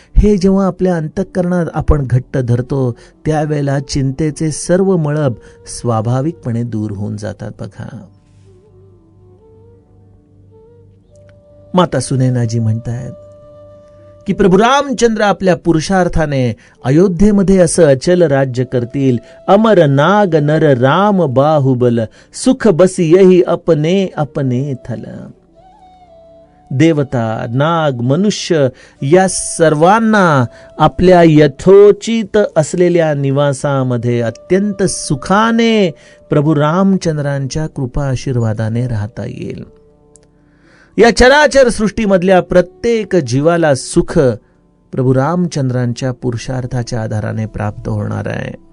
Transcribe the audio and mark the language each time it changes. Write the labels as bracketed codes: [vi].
[mr] हे जेव्हा आपल्या अंतःकरणात आपण घट्ट धरतो त्यावेळेला चिंतेचे सर्व मळब स्वाभाविकपणे दूर होऊन जातात. बघा, माता सुनैनाजी म्हणतायत की प्रभू रामचंद्र आपल्या पुरुषार्थाने अयोध्येमध्ये असं अचल राज्य करतील. [awa] अमर नाग नर राम बाहुबल, सुख बसी यही अपने अपने थल. [mr] देवता, नाग, मनुष्य या सर्वांना आपल्या यथोचित असलेल्या निवासामध्ये अत्यंत सुखाने प्रभू रामचंद्रांच्या कृपा आशीर्वादाने राहता येईल. या चराचर सृष्टीमधल्या प्रत्येक जीवाला सुख प्रभू रामचंद्रांच्या पुरुषार्थाच्या आधाराने प्राप्त होणार आहे.